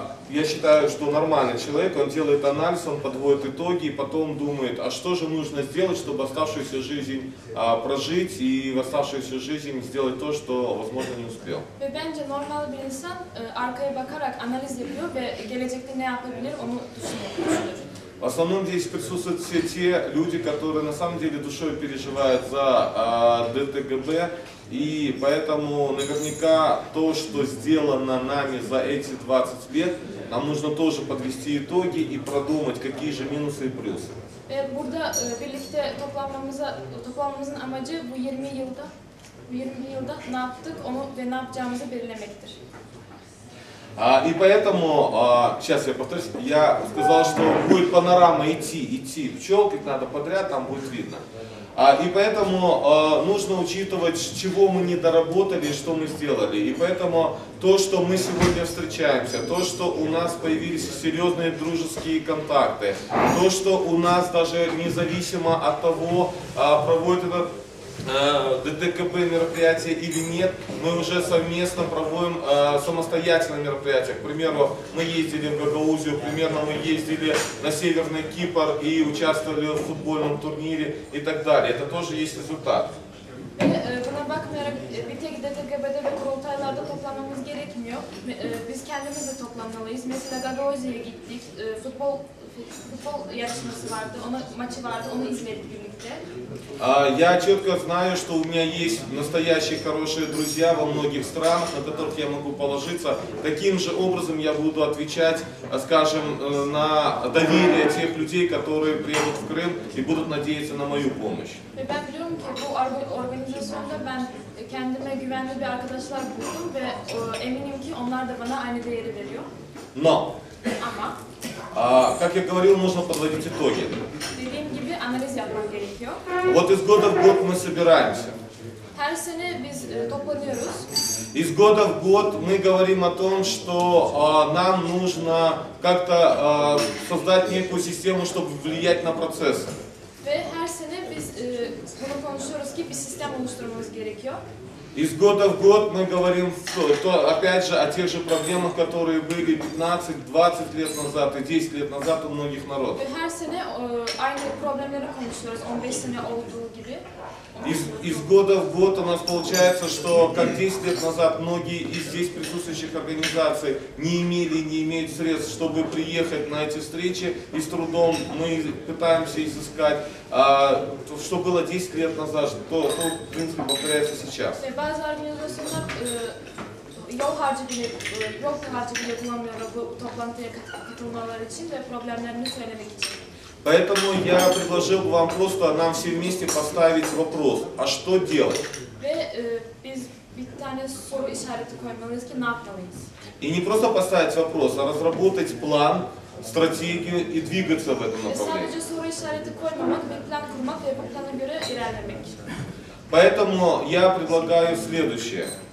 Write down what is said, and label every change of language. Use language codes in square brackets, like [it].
[ru] Я считаю, что нормальный человек, он делает анализ, он подводит итоги и потом думает, а что же нужно сделать, чтобы оставшуюся жизнь прожить и в оставшуюся жизнь сделать то, что, возможно, не успел. [tr] Ve bence normal bir insan arkaya bakarak analiz yapıyor ve gelecekte ne yapabilir onu düşünür. [ru] В основном здесь присутствуют все те люди, которые на самом деле душой переживают за ДТГБ, и поэтому наверняка то, что сделано нами за эти 20 лет, нам нужно тоже подвести итоги и продумать, какие же минусы и плюсы. [tr] Burada birlikte toplanmamızın amacı bu 20 yılda ne yaptık onu ve ne yapacağımızı belirlemektir. [ru] И поэтому, сейчас я повторюсь, я сказал, что будет панорама идти пчел, как надо подряд, там будет видно. И поэтому нужно учитывать, чего мы не доработали и что мы сделали. И поэтому то, что мы сегодня встречаемся, то, что у нас появились серьезные дружеские контакты, то, что у нас даже независимо от того, проводит этот ДТКБ мероприятие или нет, мы уже совместно проводим самостоятельные мероприятия. К примеру, мы ездили в Гагаузию, примерно мы ездили на Северный Кипр и участвовали в футбольном турнире и так далее. Это тоже есть результат. [tr] Buna bakmayarak bir tek DTGB'de ve kurultaylarda toplanmamız gerekmiyor. Biz kendimiz de toplanmalıyız. Mesela Gagauzya'ya gittik, futbol yarışması vardı, maçı vardı, onu izledik birlikte. [ru] Я четко знаю, что у меня есть настоящие хорошие друзья во многих странах, на которых я могу положиться. Таким же образом я буду отвечать, скажем, на доверие тех людей, которые приедут в Крым и будут надеяться на мою помощь. [tr] Ve ben biliyorum ki bu organizasyonda ben kendime güvenli bir arkadaşlar buldum ve eminim ki onlar da bana aynı değeri veriyor. [ru] Но, [tr] Ama [ru] как я говорил, нужно подводить итоги. [tr] dediğim gibi analiz yapmak gerekiyor. [ru] Вот из года в год мы собираемся. [tr] Her sene biz toplanıyoruz. [ru] Из года в год мы говорим о том, что нам нужно как-то создать некую систему, чтобы влиять на процессы. [tr] Ve her sene biz bunu konuşuyoruz ki bir sistem oluşturmamız gerekiyor. [ru] Из года в год мы говорим, опять же, о тех же проблемах, которые были 15-20 лет назад и 10 лет назад у многих народов. [tr] Ve her sene aynı problemleri konuşuyoruz 15 sene olduğu gibi. [ru] Из года в год у нас получается, что как 10 лет назад многие из здесь присутствующих организаций не имели и не имеют средств, чтобы приехать на эти встречи, и с трудом мы пытаемся изыскать, что было 10 лет назад, то в принципе повторяется сейчас. [tr] Bazı organizasyonlar yol harcı bile bulamıyorlar bu toplantıya katılmaları için ve problemlerini söylemek için. [ru] Поэтому я предложил бы вам просто нам все вместе поставить вопрос, а что делать? [tr] Ve biz bir tane soru işareti koymalıyız ki ne yapmalıyız? [ru] И не просто поставить вопрос, а разработать план, стратегию и двигаться в этом направлении. [tr] Sadece soru işareti koymamak, bir plan kurmak ve bu plana göre ilerlemek. [ru] Поэтому я предлагаю следующее.